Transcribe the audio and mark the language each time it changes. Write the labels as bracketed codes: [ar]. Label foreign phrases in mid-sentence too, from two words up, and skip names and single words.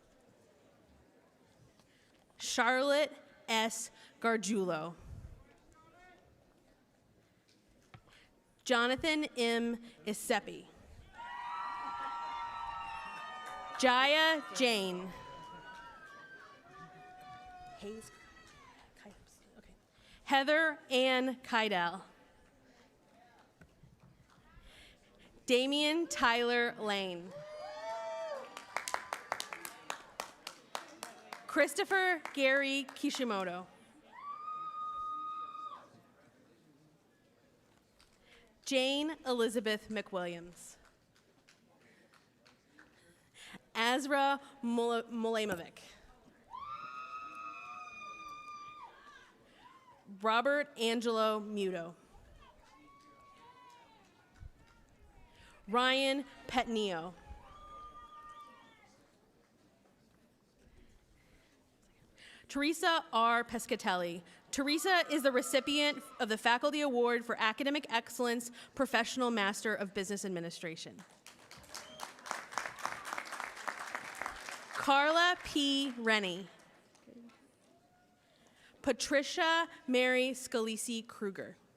[en] Charlotte S. Gargiulo. Jonathan M. Isepi. Jaya Jane. Hayes. Okay. Heather Ann Kydell. Damian Tyler Lane. Christopher Gary Kishimoto. Jane Elizabeth McWilliams. Azra Mulamovic. Robert Angelo Muto. Ryan Petnio. Teresa R. Pescatelli. Teresa is the recipient of the Faculty Award for Academic Excellence, Professional Master of Business Administration. Carla P. Rennie. Patricia Mary Scalisi Kruger.